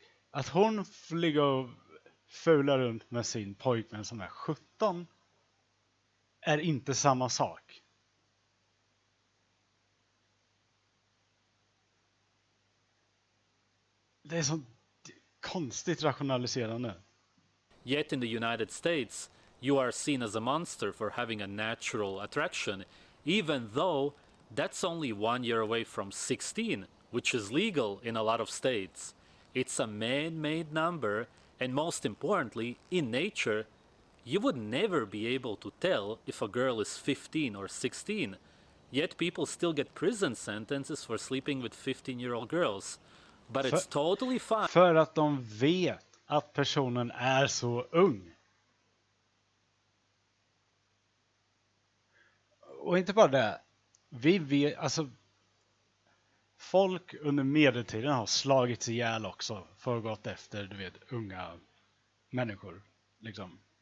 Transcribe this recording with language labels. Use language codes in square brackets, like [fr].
[sv] Att hon får ligga och fula runt med sin pojkvän som är 17 är inte samma sak. Det är så konstigt rationaliserande. [en] Yet in the United States, you are seen as a monster for having a natural attraction, even though that's only 1 year away from 16, which is legal in a lot of states. It's a man-made number, and most importantly, in nature, you would never be able to tell if a girl is 15 or 16. Yet people still get prison sentences for sleeping with 15-year-old girls. But it's totally fine. [sv] För att de vet att personen är så ung. Och inte bara det. Vi vet, alltså folk under medeltiden har slagits ihjäl också för gått efter, du vet, unga människor. Liksom.